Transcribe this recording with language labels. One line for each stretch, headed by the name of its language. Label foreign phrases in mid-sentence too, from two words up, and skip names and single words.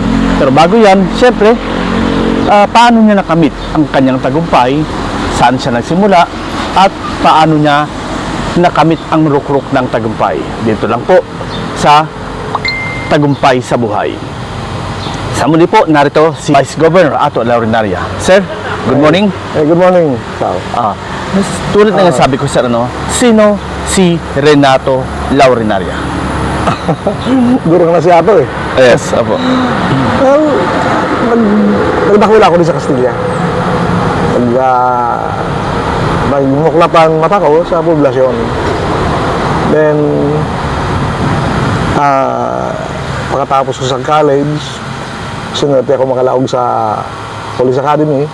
Filipino: Pero bago yan, syempre, paano niya nakamit ang kanyang tagumpay, saan siya nagsimula at paano niya nakamit ang rukruk ng tagumpay. Dito lang po sa Tagumpay sa Buhay. Sa muli po, narito si Vice Governor Ato Laurinaria.
English: Sir, good morning. Good morning.
Filipino: Tulad na sabi ko, sir, sino si Renato Laurinaria?
Bikol: Guro na si Ato eh. Yes, apo. Well, nagdakula ako din sa Castilla. Nagmuklap ang mata ko sa poblasyon. Then, pagkatapos ko sa college, sinunod ako makalaog sa Police Academy.